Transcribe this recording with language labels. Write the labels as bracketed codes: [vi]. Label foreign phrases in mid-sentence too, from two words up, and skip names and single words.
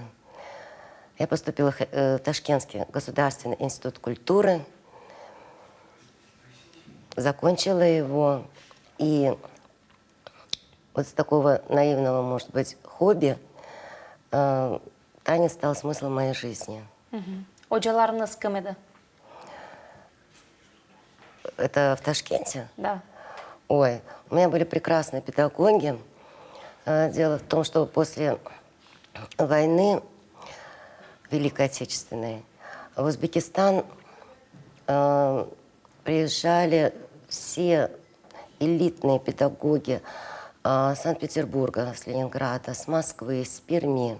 [ru] Я поступила в Ташкентский государственный институт культуры, закончила его, и вот с такого наивного, может быть, хобби танец стал смыслом моей жизни. [crh] Hocalarınız kim edi? [ru] Это в Ташкенте? Да. Ой, у меня были прекрасные педагоги. Дело в том, что после войны Великой Отечественной в Узбекистан приезжали все элитные педагоги с Санкт-Петербурга, с Ленинграда, с Москвы, с Перми.